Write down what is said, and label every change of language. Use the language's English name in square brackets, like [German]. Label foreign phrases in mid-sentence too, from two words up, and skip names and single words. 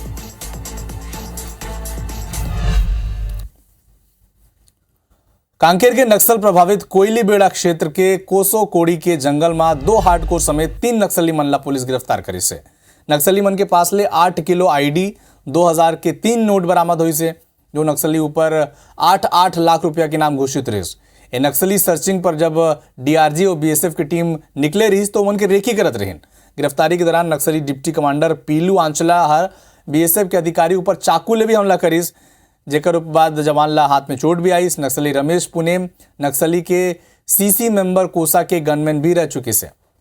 [Chhattisgarhi] कांकेर के नक्सल प्रभावित कोयली बेड़ा क्षेत्र के कोसो कोड़ी के जंगल में 2 हार्डकोर समेत 3 नक्सली मन ला पुलिस गिरफ्तार करी से। नक्सली मन के पास ले 8 किलो आईडी, 2000 के 3 नोट बरामद हुई से, जो नक्सली ऊपर 8-8 लाख रुपया के नाम घोषित रही। ये नक्सली सर्चिंग पर जब डीआरजी और बीएसएफ की टीम निकले रही तो उनके रेखी करत रही। गिरफ्तारी के दौरान नक्सली [English] deputy commander [Chhattisgarhi] पीलू आंचला हर बीएसएफ के अधिकारी ऊपर चाकू ले भी हमला करीस, जेकर बाद जवान ला हाथ में चोट भी आई। नक्सली रमेश पुनेम नक्सली के [English] CC member [Chhattisgarhi] कोसा के गनमैन भी रह चुके से।